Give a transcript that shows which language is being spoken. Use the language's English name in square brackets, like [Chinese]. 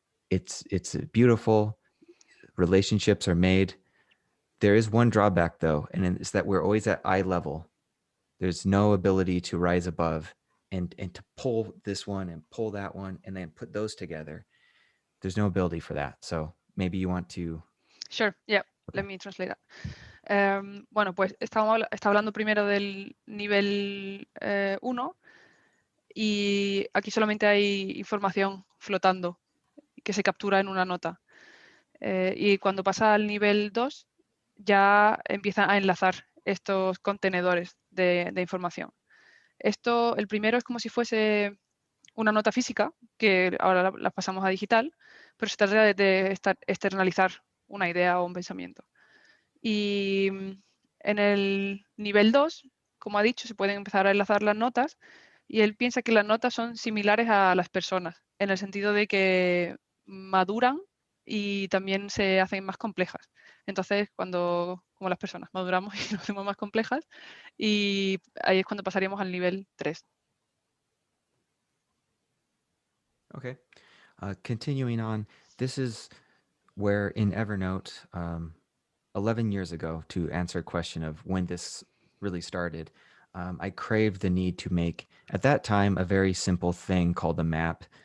[English] It's beautiful. Relationships are made. There is one drawback though, and it's that we're always at eye level. There's no ability to rise above and to pull this one and pull that one and then put those together. There's no ability for that. So maybe you want to... Sure, yeah, Okay. let me translate that. [Spanish] Bueno, pues está hablando primero del nivel 1 y aquí solamente hay información flotando que se captura en una nota. Y cuando pasa al nivel 2 ya empieza a enlazar estos contenedores de información. Esto, el primero es como si fuese una nota física, que ahora la pasamos a digital, pero se trata de externalizar una idea o un pensamiento. Y en el nivel 2, como ha dicho, se pueden empezar a enlazar las notas y él piensa que las notas son similares a las personas, en el sentido de que maduran y también se hacen más complejas. Entonces, como las personas, maduramos y nos hacemos más complejas y ahí es cuando pasaríamos al nivel 3. [English] Okay. Continuing on, this is where in Evernote, 11 years ago, to answer a question of when this really started, I craved the need to make, at that time, a very simple thing called a map.